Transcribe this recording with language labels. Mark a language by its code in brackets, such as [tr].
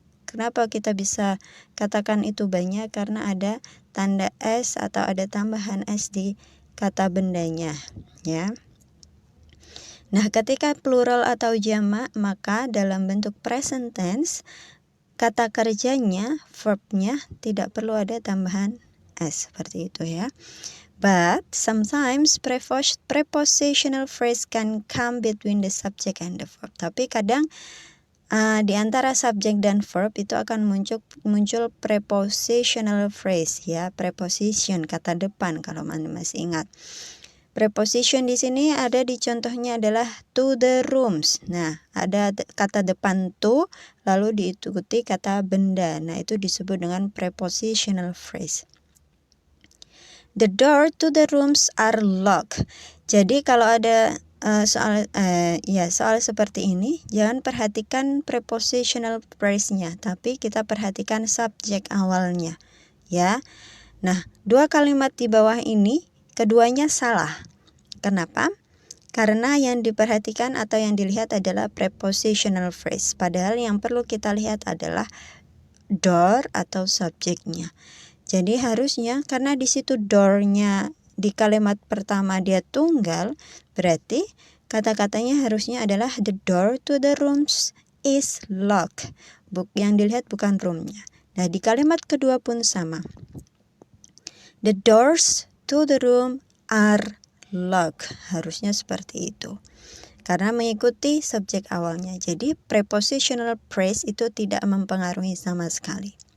[id] Kenapa kita bisa katakan itu banyak? Karena ada tanda s atau ada tambahan s di kata bendanya ya. Nah, ketika plural atau jamak, maka dalam bentuk present tense, kata kerjanya, verbnya tidak perlu ada tambahan s, seperti itu ya. [en] But sometimes prepositional phrase can come between the subject and the verb. [id] Tapi kadang di antara subjek dan verb itu akan muncul prepositional phrase ya, preposition kata depan kalau Anda masih ingat. Preposition di sini ada di contohnya adalah to the rooms. Nah, ada kata depan to lalu diikuti kata benda. Nah, itu disebut dengan prepositional phrase. [en] The door to the rooms are locked. [id] Jadi kalau ada soal seperti ini, jangan perhatikan prepositional phrase-nya, tapi kita perhatikan subjek awalnya, ya. Nah, dua kalimat di bawah ini keduanya salah. Kenapa? Karena yang diperhatikan atau yang dilihat adalah prepositional phrase. Padahal yang perlu kita lihat adalah door atau subjeknya. Jadi harusnya karena di situ door-nya di kalimat pertama dia tunggal, berarti kata-katanya harusnya adalah [en] the door to the rooms is locked. [id] Yang dilihat bukan room-nya. Nah, di kalimat kedua pun sama. [en] The doors to the room are locked. [id] Harusnya seperti itu. Karena mengikuti subjek awalnya. Jadi prepositional phrase itu tidak mempengaruhi sama sekali.